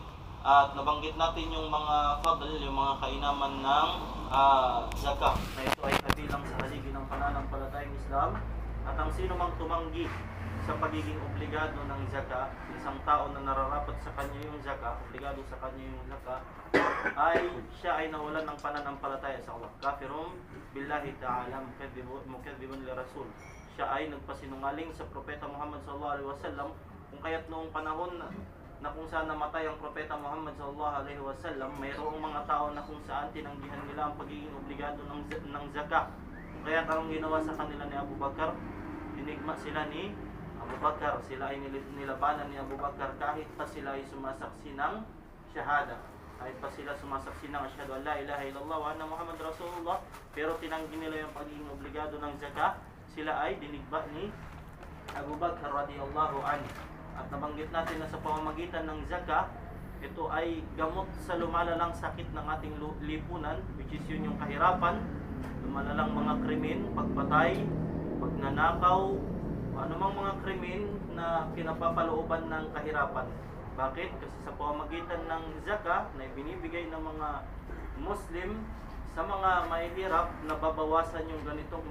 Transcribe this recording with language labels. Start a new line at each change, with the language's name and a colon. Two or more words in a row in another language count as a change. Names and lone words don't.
Filipino: At nabanggit natin yung mga fadl, yung mga kainaman ng zakah. Na ito ay kabilang sa haligi ng pananampalatayang Islam. At ang sino mang tumanggi sa pagiging obligado ng zakah, isang tao na nararapat sa kanya yung zakah, obligado sa kanya yung zakah, ay siya ay nawalan ng pananampalataya sa Allah.
Arabic: Kafirun billahi ta'ala, mukadzibun li rasul.
Filipino: Siya ay nagpasinungaling sa Propeta Muhammad
Arabic: sallallahu alaihi wasallam,
Filipino: kung kaya't noong panahon na kung saan namatay ang Propeta Muhammad
Arabic: sallallahu alaihi wasallam,
Filipino: mayroong mga tao na kung saan tinanggihan nila ang pagiging obligado ng zakah. Kung kaya't ang ginawa sa kanila ni Abu Bakar, dinigma sila ni Abu Bakar, sila ay nilabanan ni Abu Bakar kahit pa sila ay sumasaksi ng syahada, kahit pa sila sumasaksi ng
Arabic: asyhadu an la ilaha illallah wa anna Muhammad Rasulullah,
Filipino: pero tinanggi nila yung pagiging obligado ng zakah. Sila ay dinigba ni Abu Bakar
Arabic: radiyallahu anhu.
Filipino: At nabanggit natin na sa pamamagitan ng zakah, ito ay gamot sa lumalalang sakit ng ating lipunan,
English: which is
Filipino: yun yung kahirapan, lumalalang mga krimen, pagpatay, pagnanakaw, anumang mga krimen na pinapapalooban ng kahirapan. Bakit? Kasi sa pamamagitan ng zakah na binibigay ng mga Muslim sa mga mahihirap, nababawasan yung ganitong